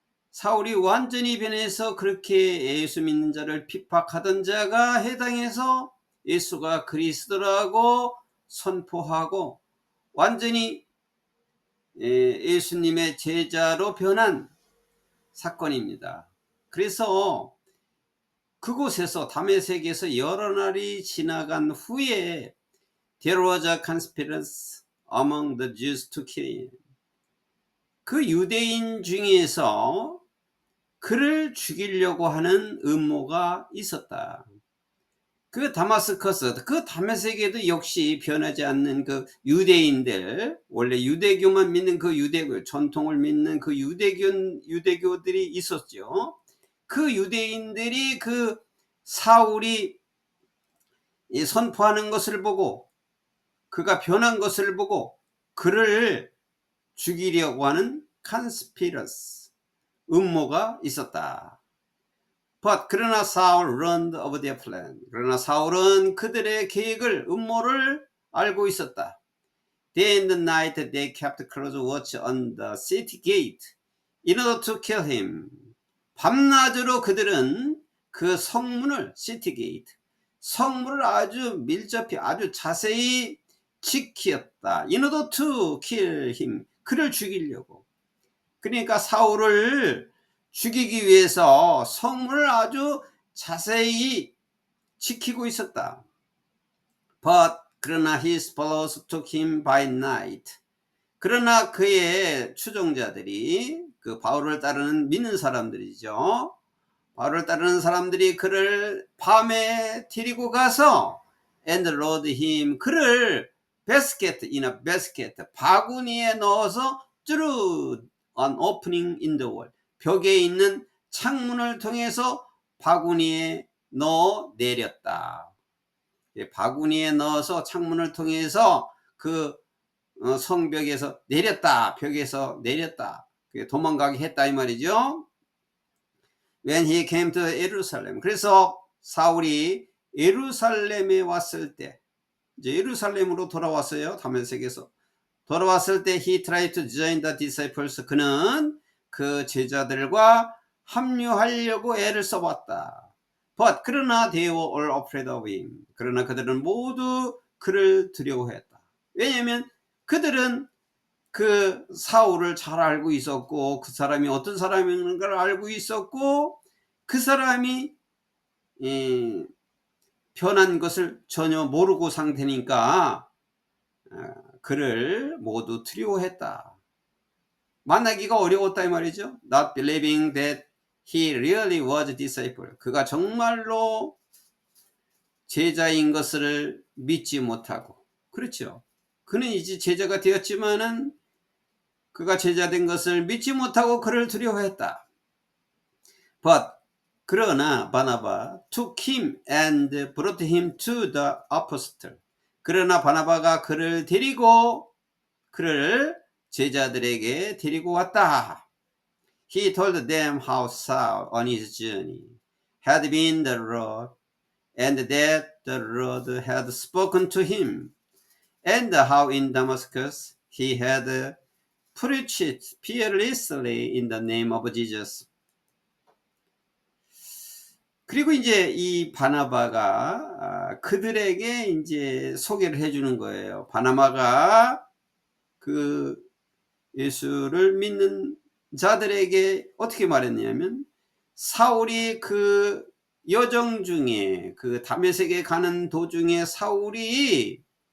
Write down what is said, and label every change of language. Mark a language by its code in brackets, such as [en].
[ko] 사울이 완전히 변해서 그렇게 예수 믿는 자를 핍박하던 자가 해당해서 예수가 그리스도라고 선포하고 완전히 예수님의 제자로 변한 사건입니다. 그래서 그곳에서 다메섹에서 여러 날이 지나간 후에 [en] There was a conspiracy among the Jews to kill him. [ko] 그 유대인 중에서 그를 죽이려고 하는 음모가 있었다. 그 다마스커스, 그 다메섹에도 역시 변하지 않는 그 유대인들, 원래 유대교만 믿는 그 유대교, 전통을 믿는 그 유대교들이 있었죠. 그 유대인들이 그 사울이 선포하는 것을 보고, 그가 변한 것을 보고 그를 죽이려고 하는 conspiracy, 음모가 있었다. [en] But 그러나 Saul learned of their plan. [ko] 그러나 사울은 그들의 계획을, 음모를 알고 있었다. [en] Day and night they kept close watch on the city gate in order to kill him. [ko] 밤낮으로 그들은 그 성문을, city gate, 성문을 아주 밀접히, 아주 자세히 지켰다. [en] In order to kill him. 그를 죽이려고. [ko] 그러니까 사울을 죽이기 위해서 성문을 아주 자세히 지키고 있었다. [en] But 그러나 his followers took him by night. [ko] 그러나 그의 추종자들이, 그 바울을 따르는 믿는 사람들이죠. 바울을 따르는 사람들이 그를 밤에 데리고 가서 and load him, 그를 basket, in a basket, 바구니에 넣어서 through an opening in the wall, 벽에 있는 창문을 통해서 바구니에 넣어 내렸다. 바구니에 넣어서 창문을 통해서 그 성벽에서 내렸다, 벽에서 내렸다, 도망가게 했다 이 말이죠. When he came to Jerusalem, 그래서 사울이 예루살렘에 왔을 때, 이제 예루살렘으로 돌아왔어요. [en] 다메섹에서 돌아왔을 때 he tried to join the disciples. [ko] 그는 그 제자들과 합류하려고 애를 써봤다. [en] But 그러나 they were all afraid of him. [ko] 그러나 그들은 모두 그를 두려워했다. 왜냐하면 그들은 그 사울을 잘 알고 있었고, 그 사람이 어떤 사람인 걸 알고 있었고, 그 사람이 변한 것을 전혀 모르고 상태니까 그를 모두 두려워했다. 만나기가 어려웠다 이 말이죠. [en] Not believing that he really was a disciple. [ko] 그가 정말로 제자인 것을 믿지 못하고, 그렇죠. 그는 이제 제자가 되었지만은 그가 제자된 것을 믿지 못하고 그를 두려워했다. [en] But 그러나 바나바 took him and brought him to the apostle. [ko] 그러나 바나바가 그를 데리고 그를 제자들에게 데리고 왔다. [en] He told them how Saul on his journey had been the Lord, and that the Lord had spoken to him, and how in Damascus he had preached fearlessly in the name of Jesus. [ko] 그리고 이제 이 바나바가 그들에게 이제 소개를 해주는 거예요. 바나바가 그 예수를 믿는 자들에게 어떻게 말했냐면, 사울이 그 여정 중에, 그 다메섹에 가는 도중에 사울이